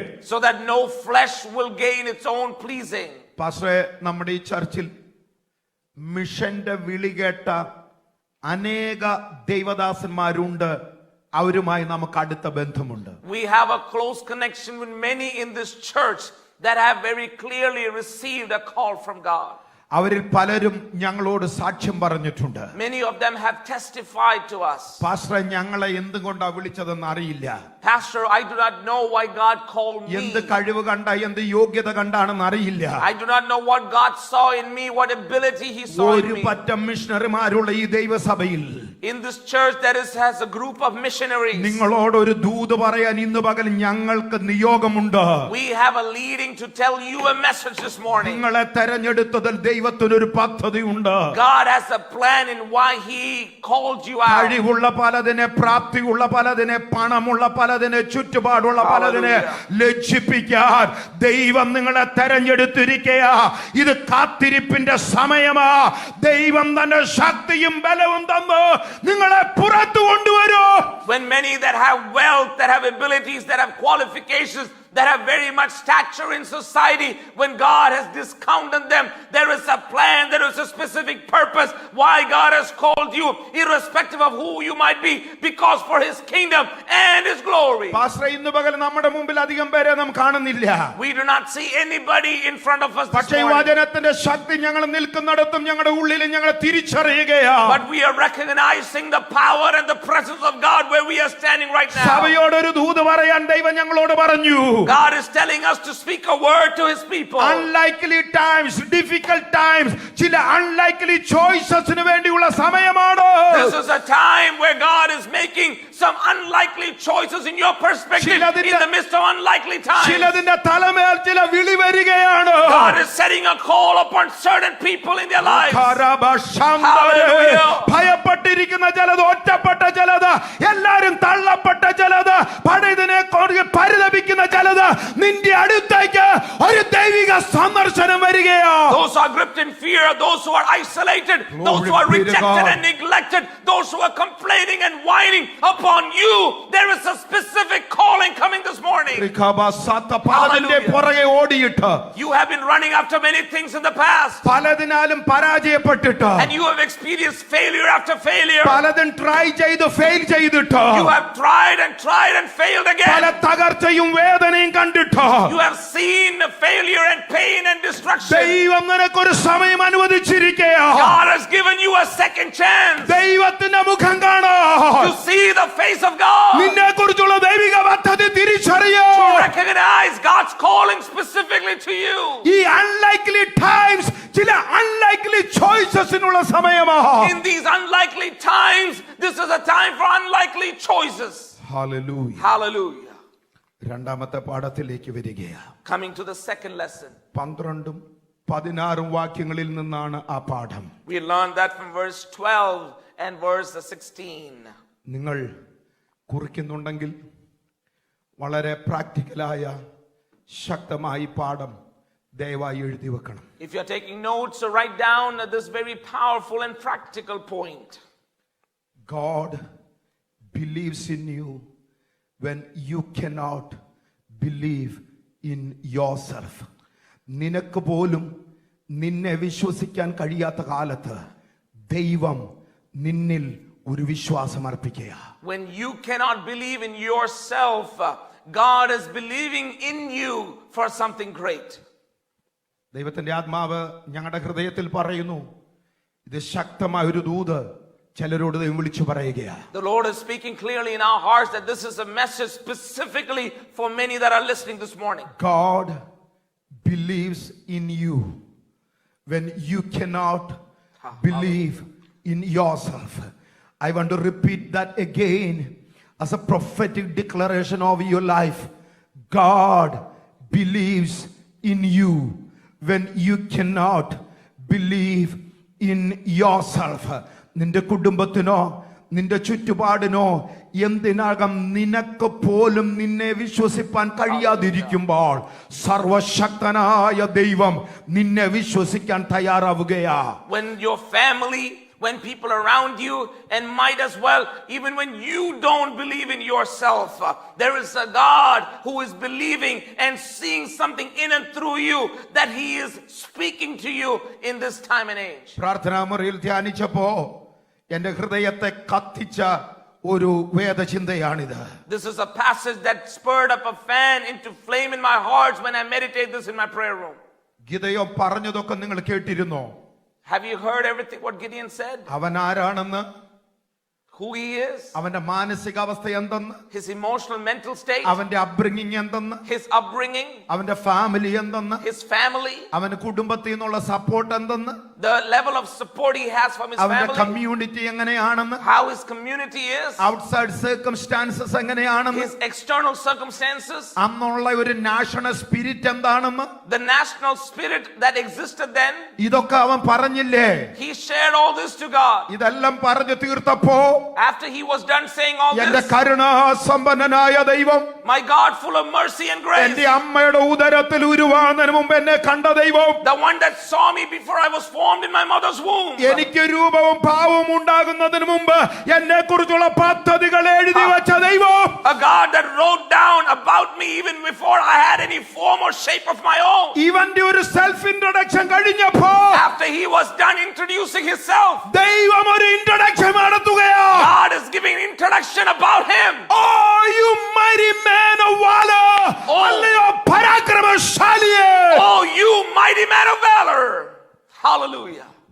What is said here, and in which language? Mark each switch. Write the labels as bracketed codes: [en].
[en] so that no flesh will gain its own pleasing. [ml] പാസ്റ്ററെ, നമ്മുടെ ഈ ചർച്ചിൽ മിഷന്റെ വിളി കേട്ട അനേക ദൈവദാസന്മാരുണ്ട്. അവരുമായി നമുക്ക് അടുത്ത ബന്ധമുണ്ട്. [en] We have a close connection with many in this church that have very clearly received a call from God. [ml] അവരിൽ പലരും ഞങ്ങളോട് സാക്ഷ്യം പറഞ്ഞിട്ടുണ്ട്. [en] Many of them have testified to us. [ml] പാസ്റ്ററെ, ഞങ്ങളെ എന്തുകൊണ്ടാ വിളിച്ചതെന്ന് അറിയില്ല. [en] Pastor, I do not know why God called me. [ml] എന്ത് കഴിവ് കണ്ട, എന്ത് യോഗ്യത കണ്ടാണെന്ന് അറിയില്ല. [en] I do not know what God saw in me, what ability He saw in [ml] ഒരു [en] me. [ml] പറ്റം മിഷണറിമാരുള്ള ഈ ദൈവസഭയിൽ [en] In this church, there has a group of missionaries. [ml] നിങ്ങളോട് ഒരു ദൂത് പറയാൻ ഇന്ന് പകൽ ഞങ്ങൾക്ക് നിയോഗമുണ്ട്. [en] We have a leading to tell you a message this morning. [ml] നിങ്ങളെ തെരഞ്ഞെടുത്തതിൽ ദൈവത്തിനൊരു പദ്ധതിയുണ്ട്. [en] God has a plan in why He called you out. [ml] കഴിവുള്ള പലതിനെ, പ്രാപ്തിയുള്ള പലതിനെ, പണമുള്ള പലതിനെ, ചുറ്റുപാടുള്ള പലതിനെ ലജ്ജിപ്പിക്കാൻ ദൈവം നിങ്ങളെ തെരഞ്ഞെടുത്തിരിക്കയാ. ഇത് കാത്തിരിപ്പിന്റെ സമയമാ. ദൈവം തന്റെ ശക്തിയും ബലവും തന്ന് നിങ്ങളെ പുറത്തു കൊണ്ടുവരൂ. [en] When many that have wealth, that have abilities, that have qualifications, that have very much stature in society, when God has discounted them, there is a plan, there is a specific purpose why God has called you, irrespective of who you might be, because for His kingdom and His glory. [ml] Pastor, ഇന്ന് പകൽ നമ്മുടെ മുമ്പിൽ അധികം പേരെ നാം കാണുന്നില്ല. [en] We do not see anybody in front of us this [ml] പക്ഷേ [en] morning. [ml] വചനത്തിന്റെ ശക്തി ഞങ്ങൾ നിൽക്കുന്നിടത്തും ഞങ്ങളുടെ ഉള്ളിൽ ഞങ്ങൾ തിരിച്ചറിയുകയാ. [en] But we are recognizing the power and the presence of God where we are standing right now. [ml] സഭയോട് ഒരു ദൂത് പറയാൻ ദൈവം ഞങ്ങളോട് പറഞ്ഞു. [en] God is telling us to speak a word to His people. Unlikely times, difficult times, [ml] ചില [en] unlikely choicesന് [ml] വേണ്ടിയുള്ള സമയമാണ്. [en] This is a time where God is making some unlikely choices in your perspective in the midst of unlikely times. [ml] ചിലതിന്റെ തലമേൽ ചില വിളി വരികയാണ്. [en] God is setting a call upon certain people in their lives. Hallelujah. [ml] ഭയപ്പെട്ടിരിക്കുന്ന ചിലത്, ഒറ്റപ്പെട്ട ചിലത്, എല്ലാരും തള്ളപ്പെട്ട ചിലത്, പഴയതിനെ പരിതപിക്കുന്ന ചിലത്, നിന്റെ അടുത്തേക്ക് ഒരു ദൈവിക സന്ദർശനം വരികയാ. [en] Those who are gripped in fear, those who are isolated, those who are rejected and neglected, those who are complaining and whining upon you, there is a specific calling coming this morning. [ml] പലതിന്റെ പുറകെ ഓടിയിട്ട്, [en] You have been running after many things in the past, [ml] പലതിനാലും പരാജയപ്പെട്ടിട്ട്, [en] and you have experienced failure after failure. [ml] പലതും try ചെയ്ത് fail ചെയ്തിട്ട്, [en] You have tried and failed [ml] പല [en] again. [ml] തകർച്ചയും വേദനയും കണ്ടിട്ട്, [en] You have seen failure and pain and destruction. [ml] ദൈവം നിനക്കൊരു സമയം അനുവദിച്ചിരിക്കയാ. [en] God has given you a second chance [ml] ദൈവത്തിന്റെ മുഖം കാണാ. [en] to see the face of God, [ml] നിന്നെ കുറിച്ചുള്ള ദൈവിക പദ്ധതി തിരിച്ചറിയോ. [en] to recognize God's calling specifically to you. [ml] ഈ [en] unlikely times [ml] ചില [en] unlikely choicesനുള്ള [ml] സമയമാ. [en] In these unlikely times, this is a time for unlikely choices. Hallelujah. Hallelujah. [ml] രണ്ടാമത്തെ പാഠത്തിലേക്ക് വരികയാ. [en] Coming to the second lesson. [ml] 12-16 വാക്യങ്ങളിൽ നിന്നാണ് ആ പാഠം. [en] We learned that from verse 12 and verse 16. [ml] നിങ്ങൾ കുറിക്കുന്നുണ്ടെങ്കിൽ വളരെ പ്രാക്ടിക്കലായ ശക്തമായ പാഠം ദയവായി എഴുതി വെക്കണം. [en] If you're taking notes, so write down this very powerful and practical point. God believes in you when you cannot believe in yourself. [ml] നിനക്ക് പോലും നിന്നെ വിശ്വസിക്കാൻ കഴിയാത്ത കാലത്ത് ദൈവം നിന്നിൽ ഒരു വിശ്വാസം അർപ്പിക്കുക. [en] When you cannot believe in yourself, God is believing in you for something great. [ml] ദൈവത്തിന്റെ ആത്മാവ് ഞങ്ങളുടെ ഹൃദയത്തിൽ പറയുന്നു, ഇത് ശക്തമായ ഒരു ദൂത് ചിലരോട് ദൈവം വിളിച്ചു പറയുകയാ. [en] The Lord is speaking clearly in our hearts that this is a message specifically for many that are listening this morning. God believes in you when you cannot believe in yourself. I want to repeat that again as a prophetic declaration of your life. God believes in you when you cannot believe in yourself. [ml] നിന്റെ കുടുംബത്തിനോ നിന്റെ ചുറ്റുപാടിനോ എന്തിനകം നിനക്ക് പോലും നിന്നെ വിശ്വസിപ്പാൻ കഴിയാതിരിക്കുമ്പോൾ സർവശക്തനായ ദൈവം നിന്നെ വിശ്വസിക്കാൻ തയ്യാറാവുകയാ. [en] When your family, when people around you, and might as well, even when you don't believe in yourself, there is a God who is believing and seeing something in and through you, that He is speaking to you in this time and age. [ml] പ്രാർത്ഥനാ മുറിയിൽ ധ്യാനിച്ചപ്പോ എന്റെ ഹൃദയത്തെ കത്തിച്ച ഒരു വേദചിന്തയാണിത്. [en] This is a passage that spurred up a fan into flame in my heart when I meditate this in my prayer room. [ml] Gideon പറഞ്ഞതൊക്കെ നിങ്ങൾ കേട്ടിരുന്നോ? [en] Have you heard everything what Gideon said? [ml] അവൻ ആരാണെന്ന്, [en] Who he is? [ml] അവന്റെ മാനസികാവസ്ഥ എന്തെന്ന്, [en] His emotional mental state? [ml] അവന്റെ upbringing എന്തെന്ന്, [en] His upbringing? [ml] അവന്റെ ഫാമിലി എന്തെന്ന്, [en] His family? [ml] അവന്റെ കുടുംബത്തിൽ നിന്നുള്ള സപ്പോർട്ട് എന്തെന്ന്, [en] The level of support he has from his [ml] അവന്റെ [en] family? [ml] കമ്മ്യൂണിറ്റി എങ്ങനെയാണെന്ന്, [en] How his community is? Outside circumstances [ml] എങ്ങനെയാണെന്ന്, [en] His external circumstances? [ml] അന്നുള്ള ഒരു [en] national spirit [ml] എന്താണെന്ന്, [en] The national spirit that existed then? [ml] ഇതൊക്കെ അവൻ പറഞ്ഞില്ലേ? [en] He shared all this to God. [ml] ഇതെല്ലാം പറഞ്ഞു തീർത്തപ്പോ [en] After he was done saying all [ml] എന്റെ [en] this, [ml] കരുണാസമ്പന്നനായ ദൈവം, [en] my God full of mercy and grace, [ml] എന്റെ അമ്മയുടെ ഉദരത്തിൽ ഉരുവാകുന്നതിന് മുമ്പ് എന്നെ കണ്ട ദൈവം, [en] the one that saw me before I was formed in my mother's womb, [ml] എനിക്ക് രൂപവും ഭാവവും ഉണ്ടാകുന്നതിന് മുമ്പ് എന്നെ കുറിച്ചുള്ള പദ്ധതികൾ എഴുതി വെച്ച ദൈവം, [en] a God that wrote down about me even before I had any form or shape of my own. [ml] ഇവന്റെ ഒരു [en] self introduction [ml] കഴിഞ്ഞപ്പോ [en] After he was done introducing himself, [ml] ദൈവം ഒരു introduction നടത്തുകയാ. [en] God is giving an introduction about him. Oh, you mighty man of valor! Oh. [ml] അല്ലയോ പരാക്രമശാലിയേ! [en] Oh, you mighty man of valor. Hallelujah.